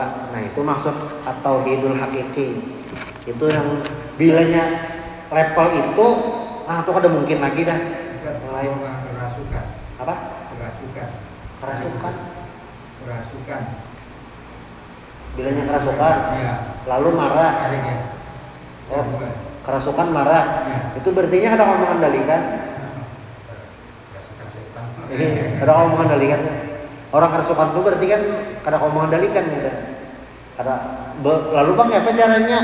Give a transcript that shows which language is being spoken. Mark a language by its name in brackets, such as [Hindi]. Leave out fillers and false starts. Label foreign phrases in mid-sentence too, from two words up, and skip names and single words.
[Banjar] Nah, itu maksud [Arabic] التوحيد الحقيقي. [Banjar] Itu yang bilanya level itu, itu kada mungkin lagi dah. Lain kerasukan. Apa? Kerasukan. Bilanya kerasukan. Ya. Lalu marah. Oh, kerasukan marah. Ya. Itu berartinya ada ngomong kendalikan. Kerasukan setan. Ada ngomong kendalikan. Orang kerasukan itu berarti kan ada ngomong kendalikan gitu. Lalu Bang, apa caranya?